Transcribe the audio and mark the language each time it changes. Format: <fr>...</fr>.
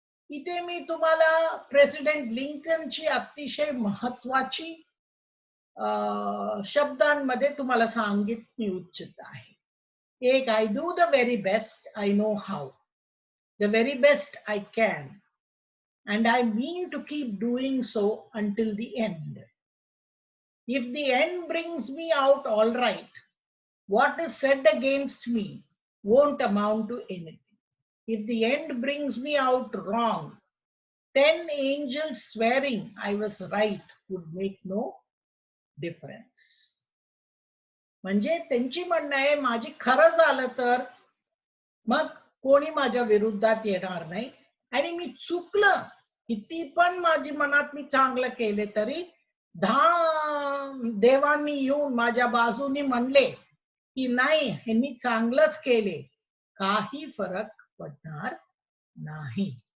<mr>इथे मी तुम्हाला प्रेसिडेंट लिंकनची अतिशय महत्वाची शब्दांमध्ये तुम्हाला सांगित मी इच्छित आहे.</mr> <en>एक, I do the very best I know how, the very best I can, and I mean to keep doing so until the end. If the end brings me out all right, what is said against me won't amount to anything. If the end brings me out wrong, 10 angels swearing I was right would make no difference.</en> <mr>म्हणजे त्यांची म्हणणं आहे, माझी खरं झालं तर मग कोणी माझ्या विरुद्धात येणार नाही, आणि मी चुकलं किती पण माझी मनात मी चांगलं केले तरी 10 देवांनी येऊन माझ्या बाजूनी म्हणले की नाही ह्यांनी चांगलंच केले, काही फरक पडणार नाही.</mr>